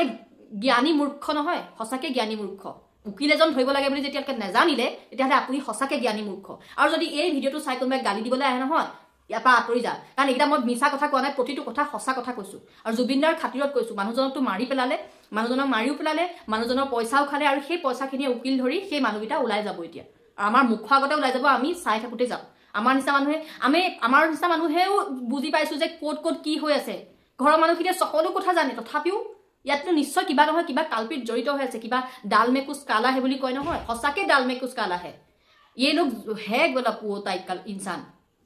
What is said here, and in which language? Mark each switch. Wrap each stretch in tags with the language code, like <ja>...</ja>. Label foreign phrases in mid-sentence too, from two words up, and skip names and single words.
<as>জ্ঞানী মূৰ্খ নহয় সঁচাকৈ জ্ঞানী মূৰ্খ উকিল এজন ধৰিব লাগে বুলি যেতিয়ালৈকে নাজানিলে তেতিয়াহ'লে আপুনি সঁচাকৈ জ্ঞানী মূৰ্খ আৰু যদি এই ভিডিঅ'টো চাই কোনোবাই গালি দিবলৈ আহে নহয় ইয়াৰ পৰা আঁতৰি যা কাৰণ এইকেইটা মই মিছা কথা কোৱা নাই প্ৰতিটো কথা সঁচা কথা কৈছোঁ আৰু জুবিনদাৰ খাতিৰত কৈছোঁ মানুহজনকতো মাৰি পেলালে মানুহজনক মাৰিও পেলালে মানুহজনৰ পইচাও খালে আৰু সেই পইচাখিনিয়ে উকিল ধৰি সেই মানুহকেইটা ওলাই যাব এতিয়া আৰু আমাৰ মুখৰ আগতে ওলাই যাব আমি চাই থাকোঁতে যাম আমাৰ নিচিনা মানুহেও বুজি পাইছোঁ যে ক'ত কি হৈ আছে। ঘৰৰ মানুহখিনিয়ে সকলো কথা জানে, তথাপিও ইয়াততো নিশ্চয় কিবা নহয় কিবা কালপিত জড়িত হৈ আছে। কিবা</as> <hi>दाल में कुछ काला है</hi> <as>বুলি কয় নহয়, সঁচাকৈ</as> <hi>दाल में कुछ काला है। ये लोग है गलत वो टाइप का इंसान।</hi>